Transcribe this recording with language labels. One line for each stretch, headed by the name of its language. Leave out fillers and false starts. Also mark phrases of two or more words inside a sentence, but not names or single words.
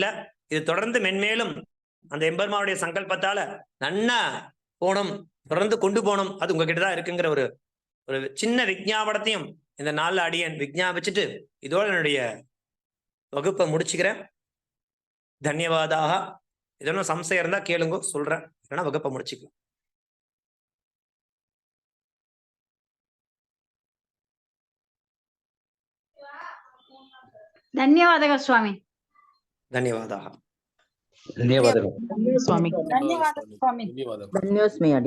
Tamil: இது தொடர்ந்து மென்மேலும் அந்த எம்பெருமானுடைய சங்கல்பத்தால நன்னா போனோம், தொடர்ந்து கொண்டு போனோம். அது உங்ககிட்ட தான் இருக்குங்கிற ஒரு சின்ன விஞ்ஞாபனத்தையும் இந்த நாள்ல அடியன் விஞ்ஞாபிச்சுட்டு இதோட என்னுடைய வகுப்பை முடிச்சுக்கிறேன்.
Kannada: தன்யவாதாக.
Tamil: இதெல்லாம் சம்சயம் இருந்தா கேளுங்க, சொல்றேன். இல்லைன்னா வகுப்பை முடிச்சுக்கலாம்.
Kannada: ಧನ್ಯವಾದಗಳು ಸ್ವಾಮಿ.
Sanskrit: ಧನ್ಯವಾದः.
Kannada: ಧನ್ಯವಾದಗಳು ಸ್ವಾಮಿ. ಧನ್ಯವಾದಗಳು ಸ್ವಾಮಿ.
Sanskrit: ಧನ್ಯೋಸ್ಮಿ ಅಡಿಯ.